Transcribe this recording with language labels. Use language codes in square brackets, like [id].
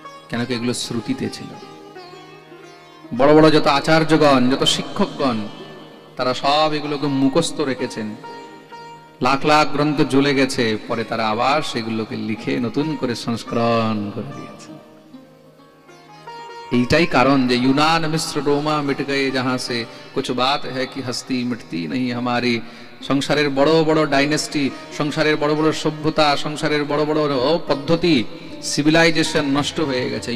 [bn] কেন কি এগুলো শ্রুতিতে ছিল। বড় বড় যত আচার্যগণ, যত শিক্ষকগণ, তারা সব এগুলোকে মুখস্থ রেখেছেন। লাখ লাখ গ্রন্থ জ্বলে গেছে, পরে তারা আবার সেগুলোকে লিখে নতুন করে সংস্করণ করে দিয়েছে। এইটাই কারণ যে [hi] यूनान मिस्र रोमा मिट गए जहां से कुछ बात है कि हस्ती मिटती नहीं हमारी। [bn] সংসারের বড় বড় ডাইনেস্টি, সংসারের বড় বড় সভ্যতা, সংসারের বড় বড় পদ্ধতি, সিভিলাইজেশন নষ্ট হয়ে গেছে।